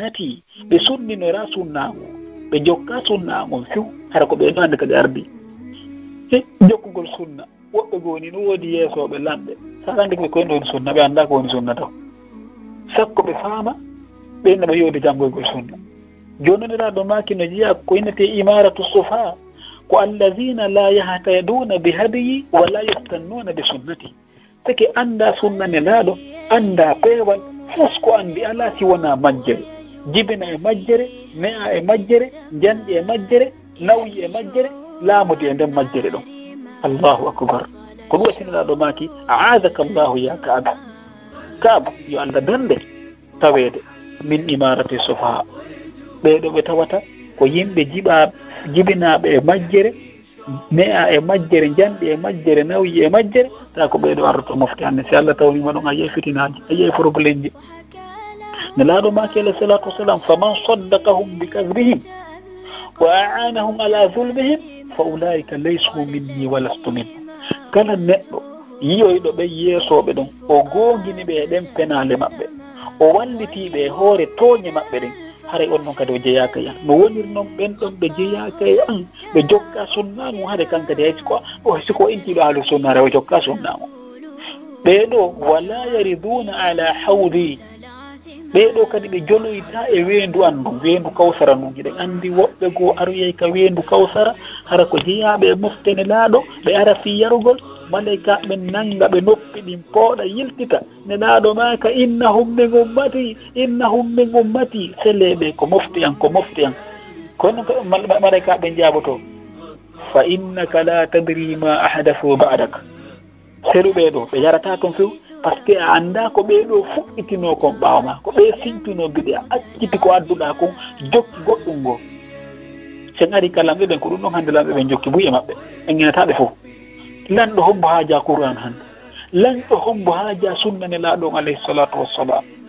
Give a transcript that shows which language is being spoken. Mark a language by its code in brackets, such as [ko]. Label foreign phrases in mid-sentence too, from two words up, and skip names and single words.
[ff] sunnati ɓe sunninora sunnago ɓe jokka sunna on few hara ko ɓe ɗo hande kadi ardi jokkugol sunna woɓɓe goni no woodi yeesoɓe lamɓe sa andi koɓe koyno woni sunna ɓe annda ko woni sunna taw sakko ɓe faama ɓeyna ɓe yowde janngoygol sunna jononiraɗo maki no jeeya ko innete [ar] إمارة السفهاء الذين لا يهتدون بهديي ولا يستنون بسنتي [ff] sake anda sunna nelaɗo anda peewal fos ko andi ala si wona majjere jibina e majjere ne'a e majjere janƴi e majjere nawyi e majjere laamude e nden majjere ɗon [ar] الله أكبر [ff] ko ɗum wattinoɗaɗo maki [ar] أعاذك الله يا كعب [ff] yo allah dande taweede [ar] من إمارة السفهاء [ff] ɓeɗo ɓe tawata ko yimɓe jibinaɓe e majjere ne'a e majjere janɗi e majjere nawyi e majjere ta ko ɓeɗo ardoto mofte hannde si allah tawnima ɗon a yiye fitinaji a yiye probléme ji ne laaɗo maki [ar] عليه الصلاة والسلام فمن صدقهم بكذبهم وأعانهم على ظلمهم فأولئك ليسوا مني ولست من [ff] kala neɗɗo yiyoyɗo ɓe yeesoɓe ɗon o gongini ɓe e ɗen penale maɓɓe o wallitiɓe e hoore tooñe maɓɓe ɗen haray on noon kadi o jeyaka e an no woniri noon ɓen ɗon ɓe jeyaka e an ɓe jokka sunna mum haade kankadi hay siko intiɗo [ar] أهل السنة [ff] hara o jokka sunna mum ɓeɗo [ar] ولا يردون على الحوض [ff] ɓeɗo kadi ɓe joloyta e weendu andu weendu kawsara ndu hiɗen andi woɓɓe goo aroyey ka weendu kawsara hara ko jeeyaɓe e moftene laaɗo ɓe ara fi yarugol malayka ɓe nanga ɓe noppi ɗin pooɗa yiltita ne laaɗo maka innahum [ar] من أمتي [ff] seleɓe ko mofti an kono malayka ɓe jaaboto [ar] فإنك لا تدري ما أحدثوا بعدك [ff] seruɓe ɗo ɓe yarata toon few [fr] par ce que [ff] a anda ko ɓeɗo fuɗɗitino kon ɓawma ko ɓe sincino biɗe a acciti ko adduɗa kon jokki goɗɗum ngo sen ari ka lamɓe ɓen ko ɗum ɗon hande lamɓe ɓen jokki buye maɓɓe en guinataɓe fof lanɗo hombo haaja Qur'an hande lanɗo hombo haaja sunnane laaɗon [ar] عليه الصلاة والسلام